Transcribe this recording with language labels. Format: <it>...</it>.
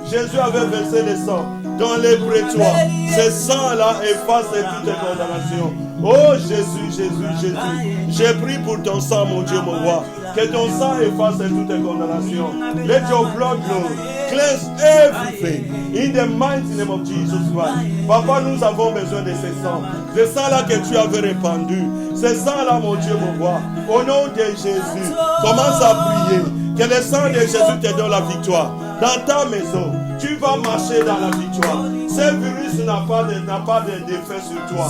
<fr>Jésus avait versé le sang dans les prétoires. Ce sang-là efface toute condamnation. Oh Jésus, Jésus, Jésus. J'ai pris pour ton sang, mon Dieu, mon roi. Que ton sang efface toute condamnation.</fr> <en>Let your blood, Lord, cleanse everything. In the mighty name of Jesus Christ.</en> <fr>Papa, nous avons besoin de ce sang. Ce sang-là que tu avais répandu. Ce sang-là, mon Dieu, mon roi. Au nom de Jésus, commence à prier. Que le sang de Jésus te donne la victoire. dans ta maison, tu vas marcher dans la victoire. Ce virus n'a pas d'effet sur toi.</fr>